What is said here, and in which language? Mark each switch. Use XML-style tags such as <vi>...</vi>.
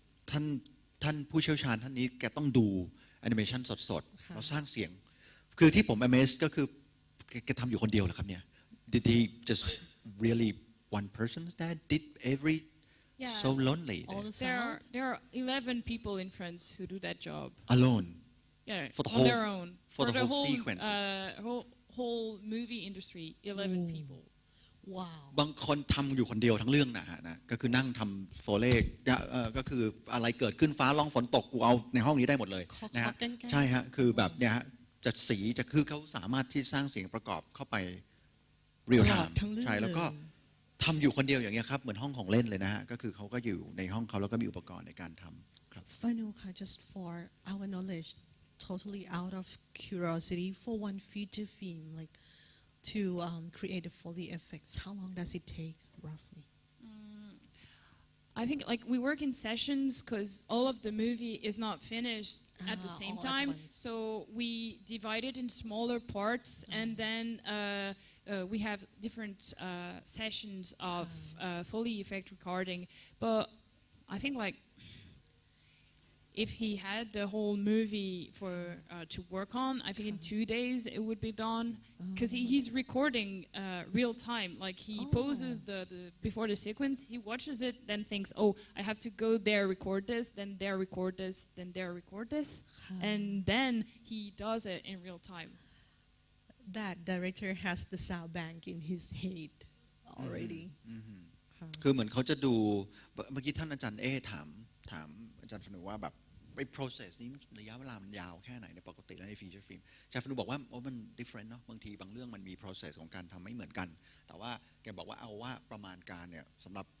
<th>ท่านผู้เชี่ยวชาญท่านนี้แกต้องดูแอนิเมชันสดๆแล้วสร้างเสียงคือที่ผม amazed ก็คือแกทำอยู่คนเดียวเหรอครับเนี่ย</th> <en>Did he just really one person that did every so lonely there are 11 people in France who do that job alone for the on their own for the whole sequence whole movie industry 11 people</en> <th>ว้าว บางคนทำอยู่คนเดียวทั้งเรื่องนะก็คือนั่งทำโฟเล่ก็คืออะไรเกิดขึ้นฟ้าร้องฝนตกกูเอาในห้องนี้ได้หมดเลยนะฮะใช่ฮะคือแบบเนี่ยฮะจะสีจะคือเขาสามารถที่สร้างเสียงประกอบเข้าไปเรียลไทม์ใช่แล้วก็ทำอยู่คนเดียวอย่างเงี้ยครับเหมือนห้องของเล่นเลยนะฮะก็คือเขาก็อยู่ในห้องเขาแล้วก็มีอุปกรณ์ในการทำครับ</th> <en>Fanou ค่ะ just for our knowledge totally out of curiosity for one feature film like to create the Foley effects how long does it take roughly I think like we work in sessions because all of the movie is not finished at the same time so we divide it in smaller parts and then we have different sessions of Foley effect recording but I think like if he had the whole movie for to work on, I think in 2 days it would be done because he's recording real time. Like he pauses the before the sequence, he watches it, then thinks, "Oh, I have to go there, record this, then there, record this, then there, record this," and then he does it in real time. That director has the sound bank in his head already.</en> <th>คือเหมือนเขาจะดูเมื่อกี้ท่านอาจารย์ถามอาจารย์ฟนูว่าแบบไอ้ process นี้ระยะเวลามันยาวแค่ไหนในปกติแล้วใน feature film อาจารย์ฟนูบอกว่ามัน different เนาะบางทีบางเรื่องมันมี process ของการทำไม่เหมือนกันแต่ว่าแกบอกว่าเอาว่าประมาณการเนี่ยสำหรับ</th>